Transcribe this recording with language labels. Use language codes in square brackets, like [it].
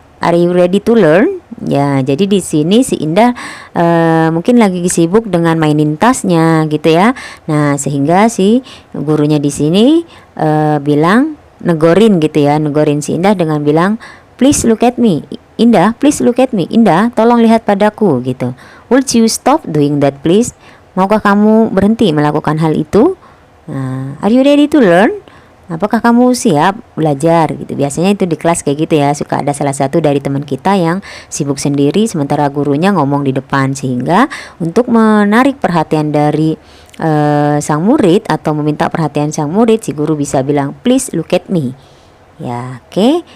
[en] Are you ready to learn? [id] Ya, jadi di sini si Indah mungkin lagi sibuk dengan mainin tasnya gitu ya. Nah, sehingga si gurunya di sini bilang negorin gitu ya, negorin si Indah dengan bilang [en] please look at me. [id] Indah, [en] please look at me. [id] Indah, tolong lihat padaku gitu. [en] Would you stop doing that please? [id] Maukah kamu berhenti melakukan hal itu? [en] Nah, are you ready to learn? [id] Apakah kamu siap belajar gitu? Biasanya itu di kelas kayak gitu ya, suka ada salah satu dari teman kita yang sibuk sendiri sementara gurunya ngomong di depan, sehingga untuk menarik perhatian dari sang murid atau meminta perhatian sang murid, si guru bisa bilang [en] please look at me. [id] Ya, oke.